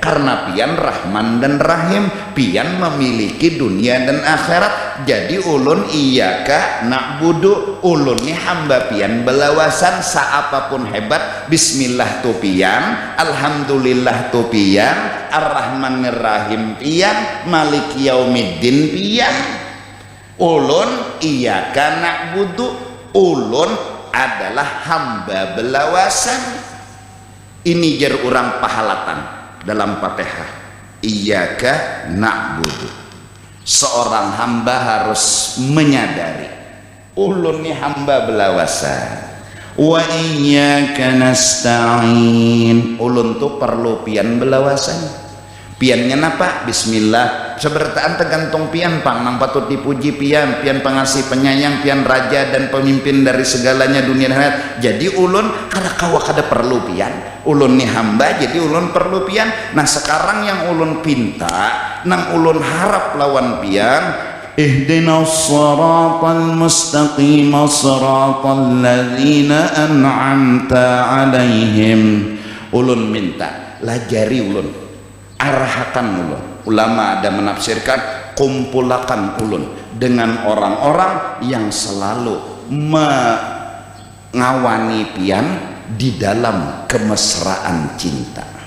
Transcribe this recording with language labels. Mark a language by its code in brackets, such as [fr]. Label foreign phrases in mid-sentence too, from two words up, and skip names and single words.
[bjn] Karena pian Rahman dan Rahim, pian memiliki dunia dan akhirat. Jadi ulun [ar] إياك نعبد, [bjn] ulun ni hamba pian belawasan saapapun hebat. Bismillah tu pian, alhamdulillah tu pian, [ar] الرحمن الرحيم pian, مالك يوم الدين pian. [bjn] Ulun [ar] إياك نعبد, [bjn] ulun adalah hamba belawasan. Ini jar urang pahalatan dalam Fatihah. [ar] إياك نعبد. [id] Seorang hamba harus menyadari [bjn] ulun ni hamba belawasan. [ar] وإياك نستعين. [bjn] Ulun tu perlu pian belawasan. Piannya napa? Bismillah. Sebertaan tergantung pian pang nang patut dipuji pian, pian pengasih penyayang, pian raja dan pemimpin dari segalanya dunia dan akhirat. Jadi ulun kada kawa kada perlu pian. Ulun ni hamba jadi ulun perlu pian. Nah sekarang yang ulun pinta nang ulun harap lawan pian, [ar] اهدنا الصراط المستقيم صراط الذين أنعمت عليهم. [bjn] Ulun minta lajari ulun, arahkan ulun. [id] Ulama ada menafsirkan kumpulakan ulun dengan orang-orang yang selalu mengawani pian di dalam kemesraan cinta.